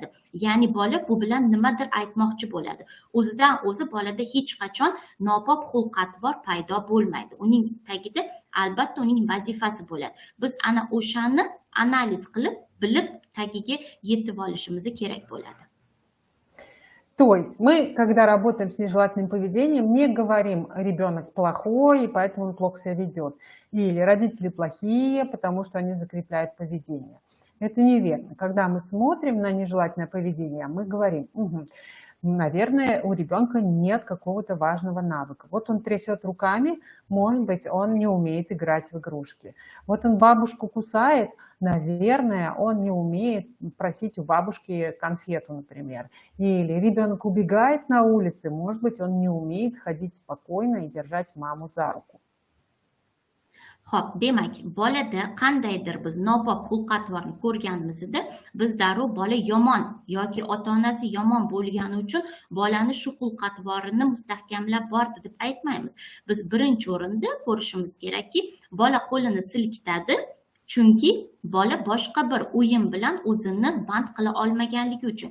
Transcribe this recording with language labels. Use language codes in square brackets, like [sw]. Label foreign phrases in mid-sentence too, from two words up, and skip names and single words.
[uz] Ya'ni bola bu bilan nimadir aytmoqchi bo'ladi. O'zidan o'zi bolada hech qachon nobob xulq-atvor paydo bo'lmaydi. Uning tagida albatta uning vazifasi bo'ladi. Biz ana o'shani analiz qilib, bilib tagiga yetib olishimiz kerak bo'ladi. [ru] То есть мы, когда работаем с нежелательным поведением, не говорим: ребенок плохой, и поэтому он плохо себя ведет. Или родители плохие, потому что они закрепляют поведение. Это неверно. Когда мы смотрим на нежелательное поведение, мы говорим: угу, наверное, у ребенка нет какого-то важного навыка. Вот он трясет руками, может быть, он не умеет играть в игрушки. Вот он бабушку кусает, наверное, он не умеет просить у бабушки конфету, например. Или ребенок убегает на улице, может быть, он не умеет ходить спокойно и держать маму за руку. [uz] Xo'p, demak, bolada qandaydir biz nobob xulq-atvorni ko'rganimizda, biz darrov bola yomon yoki ota-onasi yomon bo'lgani uchun bolani shu xulq-atvorini mustahkamlab bordi deb aytmaymiz. Biz birinchi o'rinda ko'rishimiz kerakki, bola qo'lini silkitadi, chunki bola boshqa bir o'yin bilan o'zini band qila olmaganligi uchun.